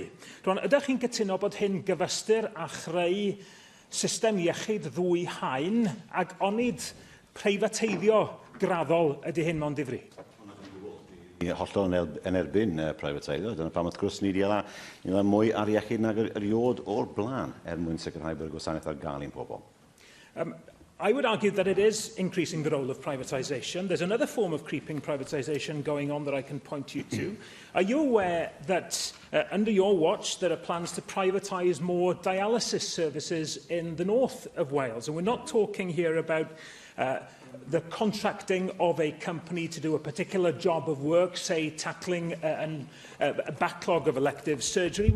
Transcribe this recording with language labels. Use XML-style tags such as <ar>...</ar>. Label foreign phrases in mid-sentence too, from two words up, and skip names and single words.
<cy>Rhun, ydych chi'n cytuno bod hyn gyfystyr a chreu system iechyd ddwy haen ac onid preifateiddio graddol ydy hyn mewn difri? Hollol yn erbyn preifateiddio. Dyna pam wrth gwrs ni wedi mwy ar iechyd nag eriod o'r blaen mwyn sicrhau bod y gwasanaeth ar gael i'n pobl.</cy> <en>I would argue that it is increasing the role of privatisation. There's another form of creeping privatisation going on that I can point you to. Are you aware that under your watch there are plans to privatise more dialysis services in the north of Wales? And we're not talking here about the contracting of a company to do a particular job of work, say tackling a backlog of elective surgery.</en>